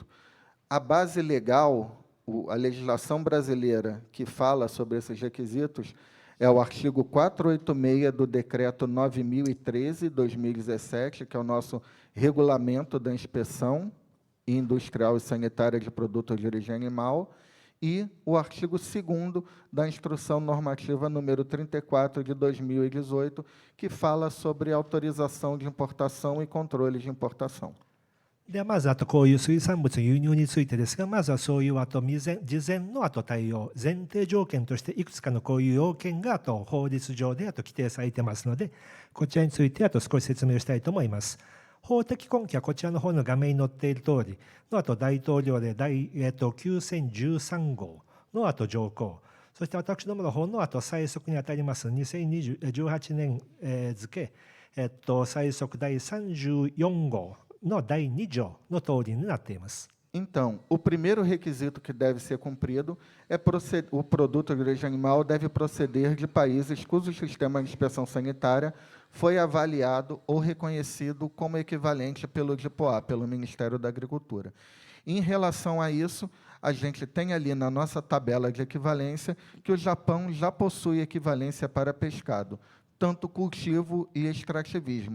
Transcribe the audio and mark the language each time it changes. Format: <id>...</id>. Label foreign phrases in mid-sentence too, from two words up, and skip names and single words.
<pt>A base legal, a legislação brasileira que fala sobre esses requisitos, é o artigo 486 do Decreto 9.013/2017, que é o nosso regulamento da inspeção industrial e sanitária de produtos de origem animal, e o artigo 2º da Instrução Normativa número 34 de 2018, que fala sobre autorização de importação e controle de importação.</pt> <ja>ではまずこういう水産物の輸入についてですが、まずはそういう事前の対応、前提条件としていくつかのこういう要件が法律上で規定されていますので、こちらについて少し説明をしたいと思います。法的根拠はこちらの方の画面に載っている通りの大統領令第9013号の条項、そして私どもの方の最速にあたります2018年付最速第34号の第2条の通りになっています。</ja> <pt>Então, o primeiro requisito que deve ser cumprido é o produto de origem animal deve proceder de países cujo sistema de inspeção sanitária foi avaliado ou reconhecido como equivalente pelo DIPOA, pelo Ministério da Agricultura. Em relação a isso, a gente tem ali na nossa tabela de equivalência que o Japão já possui equivalência para pescado, tanto cultivo e extrativismo.</pt>